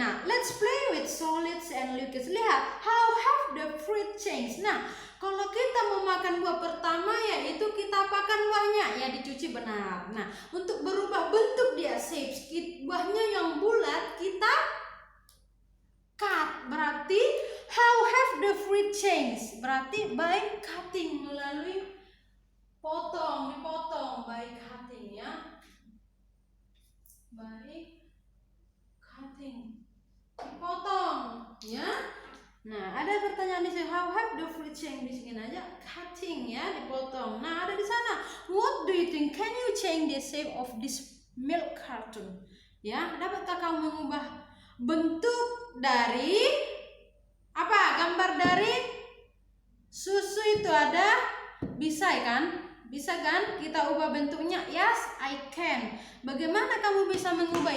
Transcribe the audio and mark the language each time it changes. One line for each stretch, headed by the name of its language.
English: Nah, let's play with solids and liquids. Lihat, how have the fruit changed?
Indonesian: Nah, kalau kita mau makan buah pertama yaitu kita apakan buahnya? Ya, dicuci benar. Nah, untuk berubah bentuk dia shapes, buahnya yang bulat kita cut. Berarti
English: how have the fruit changed? Berarti by cutting,
Indonesian: melalui potong, dipotong,
English: by cutting ya. By cutting,
Indonesian: dipotong ya. Nah, ada pertanyaan di sini,
English: how have the fruit changed?
Indonesian: Di sini aja cutting ya, dipotong. Nah, ada di sana,
English: what do you think? Can you change the shape of this milk carton?
Indonesian: Ya, dapatkah kamu mengubah bentuk dari apa? Gambar dari susu itu ada, bisa kan? Bisa kan kita ubah bentuknya?
English: Yes, I can.
Indonesian: Bagaimana kamu bisa mengubah?